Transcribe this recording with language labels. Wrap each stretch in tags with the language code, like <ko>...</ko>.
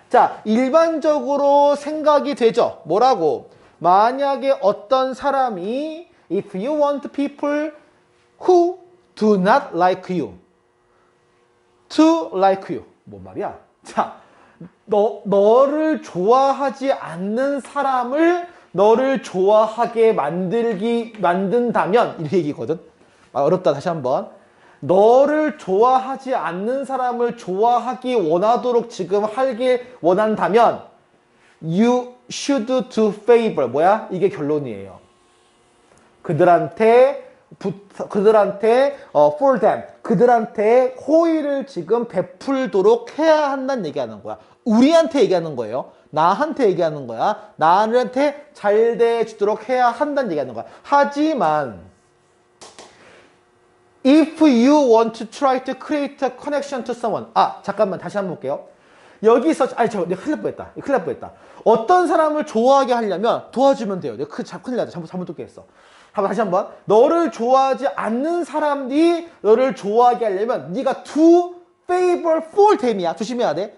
<ko>자, 일반적으로 생각이 되죠. 뭐라고? 만약에 어떤 사람이</ko> <en>if you want people who do not like you to like you.</en> <ko>뭔 말이야? 자, 너를 좋아하지 않는 사람을 너를 좋아하게 만든다면 이렇게 얘기거든. 어렵다. 다시 한번. 너를 좋아하지 않는 사람을 좋아하기 원하도록 지금 하길 원한다면</ko> <en>you should do favor.</en> <ko>뭐야? 이게 결론이에요. 그들한테</ko> <en>for them,</en> <ko>그들한테 호의를 지금 베풀도록 해야 한다는 얘기하는 거야. 우리한테 얘기하는 거예요. 나한테 얘기하는 거야. 나한테 잘 대해주도록 해야 한다는 얘기하는 거야. 하지만</ko> <en>if you want to try to create a connection to someone.</en> <ko>아, 잠깐만 다시 한번 볼게요. 여기서 내가 큰일 날 뻔했다. 어떤 사람을 좋아하게 하려면 도와주면 돼요. 내가 큰일 났다. 잘못 듣게 했어. 다시 한번. 너를 좋아하지 않는 사람이 너를 좋아하게 하려면 네가</ko> <en>do favor for them</en> <ko>이야. 조심해야 돼.</ko>